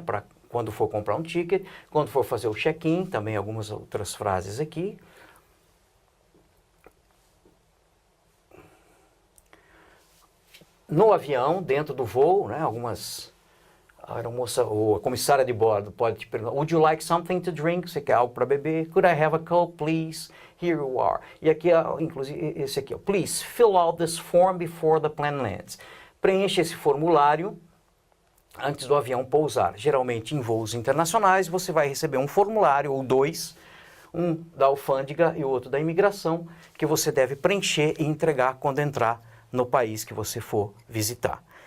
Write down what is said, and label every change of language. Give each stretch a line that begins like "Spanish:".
Portuguese: Para quando for comprar um ticket, quando for fazer o check-in, também algumas outras frases aqui. No avião, dentro do voo, né, a aeromoça ou a comissária de bordo pode te perguntar:
English: Would you like something to drink?
Portuguese: Você quer algo para beber?
English: Could I have a Coke, please? Here you are.
Portuguese: E aqui, inclusive, esse aqui,
English: Please fill out this form before the plane lands.
Portuguese: Preencha esse formulário antes do avião pousar. Geralmente, em voos internacionais, você vai receber um formulário ou dois, um da alfândega e o outro da imigração, que você deve preencher e entregar quando entrar no país que você for visitar.